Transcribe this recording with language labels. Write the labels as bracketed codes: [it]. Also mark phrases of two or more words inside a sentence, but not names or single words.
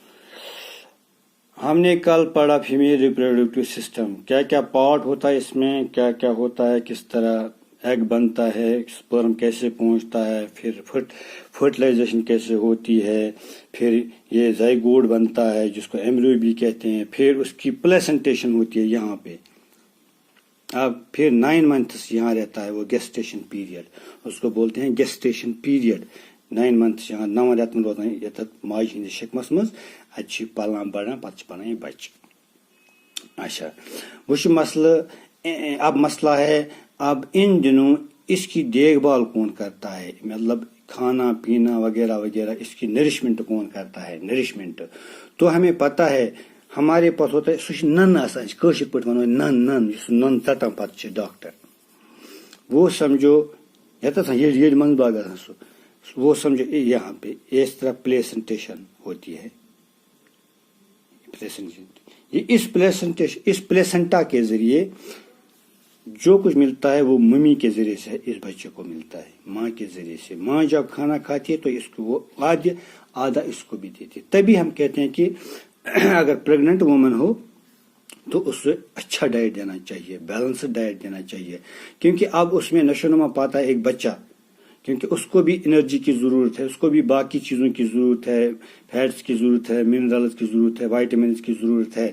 [ur] ہم نے کل پڑھا فیمیل ریپروڈکٹیو سسٹم، کیا کیا پارٹ ہوتا ہے اس میں، کیا کیا ہوتا ہے، کس طرح ایگ بنتا ہے، سپرم کیسے پہنچتا ہے، پھر فرٹیلائزیشن کیسے ہوتی ہے، پھر یہ زائگوٹ بنتا ہے جس کو ایمبریو بھی کہتے ہیں، پھر اس کی پلیسنٹیشن ہوتی ہے یہاں پہ، اب پھر 9 months یہاں رہتا ہے وہ گیسٹیشن پیریڈ، اس کو بولتے ہیں گیسٹیشن پیریڈ۔ [ks] 9 months یہاں 9 رٮ۪تن روزان یتھ ماجہِ ہٕنٛدِس شکمس منٛز، اتہِ چھِ پلان بڑان، پتہٕ چھِ بنان یہ بچہ۔ [ur] اچھا وہ مسئلہ، اب مسئلہ ہے اب ان دنوں اس کی دیکھ بھال کون کرتا ہے، مطلب کھانا پینا وغیرہ وغیرہ، اس کی نرشمنٹ کون کرتا ہے، نرشمنٹ تو ہمیں پتہ ہے ہمارے پاس ہوتا ہے، [ks] سہ نن آسان، کٲشِر پٲٹھۍ ونو نن یُس نن ژٹان پتہٕ چھِ ڈاکٹر، [ur] وہ سمجھو [ks] یتھ ییٚلہِ منٛز باغ آسان سُہ [ur] وہ سمجھو یہاں پہ اس طرح پلیسنٹیشن ہوتی ہے، اس پلیسنٹا کے ذریعے جو کچھ ملتا ہے وہ ممی کے ذریعے سے اس بچے کو ملتا ہے، ماں کے ذریعے سے۔ ماں جب کھانا کھاتی ہے تو اس کو وہ آدھا اس کو بھی دیتی ہے، تبھی ہم کہتے ہیں کہ اگر پریگننٹ وومن ہو تو اس سے اچھا ڈائٹ دینا چاہیے، بیلنسڈ ڈائٹ دینا چاہیے، کیونکہ اب اس میں نشو نما پاتا ہے ایک بچہ، کیونکہ اس کو بھی انرجی کی ضرورت ہے، اس کو بھی باقی چیزوں کی ضرورت ہے، فیٹس کی ضرورت ہے، منرلز کی ضرورت ہے، وائٹامنس کی ضرورت ہے۔